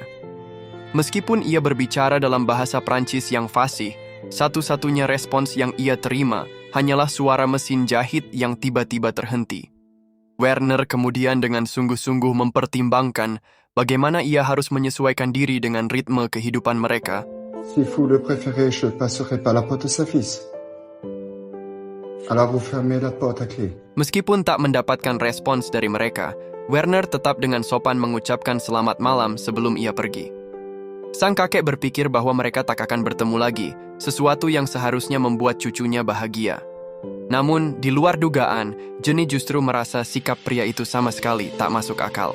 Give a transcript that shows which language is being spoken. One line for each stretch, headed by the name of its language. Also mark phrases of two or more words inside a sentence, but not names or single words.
Indonesian: Meskipun ia berbicara dalam bahasa Prancis yang fasih, satu-satunya respons yang ia terima hanyalah suara mesin jahit yang tiba-tiba terhenti. Werner kemudian dengan sungguh-sungguh mempertimbangkan bagaimana ia harus menyesuaikan diri dengan ritme kehidupan mereka.
French: Si vous le préférez, je passerai par la porte de sa fils. Alors vous fermez la porte à clé.
Indonesian: Meskipun tak mendapatkan respons dari mereka, Werner tetap dengan sopan mengucapkan selamat malam sebelum ia pergi. Sang kakek berpikir bahwa mereka tak akan bertemu lagi, sesuatu yang seharusnya membuat cucunya bahagia. Namun, di luar dugaan, Jenny justru merasa sikap pria itu sama sekali tak masuk akal.